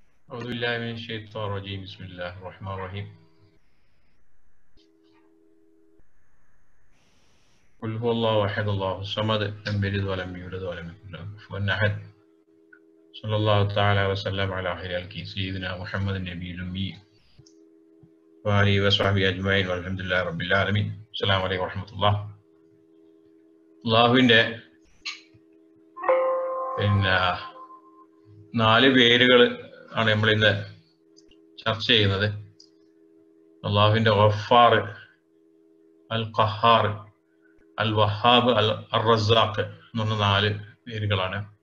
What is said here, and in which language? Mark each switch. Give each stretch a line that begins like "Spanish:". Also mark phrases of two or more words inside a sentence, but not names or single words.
Arabic: أعوذ بالله من الشيطان الرجيم بسم الله الرحمن الرحيم قل هو الله أحد الله الصمد لم يلد ولم يولد ولم يكن له كفوا أحد صلى الله تعالى وسلم على خير خلقه سيدنا محمد النبي الأمي وآله وصحبه أجمعين والحمد لله رب العالمين السلام عليكم ورحمة الله
Malayalam: അള്ളാഹുവിൻ്റെ നാല് പേരുകൾ ആണ് നമ്മൾ ഇന്ന് ചർച്ച ചെയ്യുന്നത്. അള്ളാഹുവിൻ്റെ ഗഫാർ, അൽ ഖഹാർ, അൽ വഹാബ്, അൽ റസാഖ് എന്ന് പറഞ്ഞ നാല് പേരുകളാണ്.